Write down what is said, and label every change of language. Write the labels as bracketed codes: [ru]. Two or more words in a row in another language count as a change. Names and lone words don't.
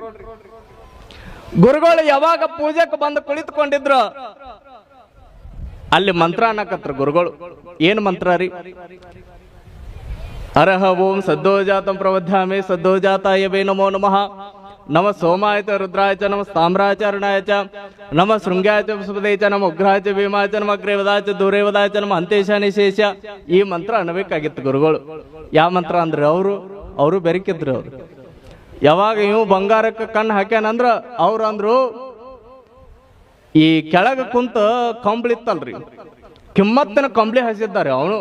[kn] ಗುರುಗಳು ಯಾವಾಗ ಪೂಜಾಕ್ ಬಂದು ಕುಳಿತುಕೊಂಡಿದ್ರು, ಅಲ್ಲಿ ಮಂತ್ರ ಅನ್ನಕತ್ರ ಗುರುಗಳು. ಏನ್ ಮಂತ್ರ ರೀ? [sa] ಅರಹ ಓಂ ಸದ್ದೋಜಾತಂ ಪ್ರವಧ್ಯಾಮಿ ಸದ್ದೋಜಾತಾಯ ವೇ ನಮೋ ನಮಃ. ನಮ ಸೋಮಾಯ ಚ ರುದ್ರಾಯ ಚ ನಮ ತಾಮ್ರಾಯ ಚ ಅರುಣಾಯ ಚ ನಮ ಶೃಂಗಾಯ ಚ ವಿಸ್ಪದೇ ಚ ನಮ ಉಗ್ರಾಯ ಚ ಭೀಮಾಯ ಚ ನಮ ಅಗ್ರೇವದಾಯ ಚ ದೂರೇವದಾಯ ಚ ನಮ ಅಂತೇಶ ನಿಶೇಷ. [kn] ಈ ಮಂತ್ರ ಅನ್ನಬೇಕಾಗಿತ್ತು ಗುರುಗಳು. ಯಾವ ಮಂತ್ರ ಅಂದ್ರೆ ಅವರು ಬೆರಕಿದ್ರು. ಅವ್ರು ಯಾವಾಗ ಇವು ಬಂಗಾರಕ್ಕೆ ಕಣ್ಣು ಹಾಕ್ಯಾನಂದ್ರ ಅವ್ರು ಅಂದ್ರು, ಈ ಕೆಳಗ ಕುಂತ ಕಂಬ್ಳಿತ್ತಲ್ರಿ, ಕಿಮ್ಮತ್ತಿನ ಕಂಬ್ಳಿ ಹಸಿದ್ದಾರೆ ಅವನು.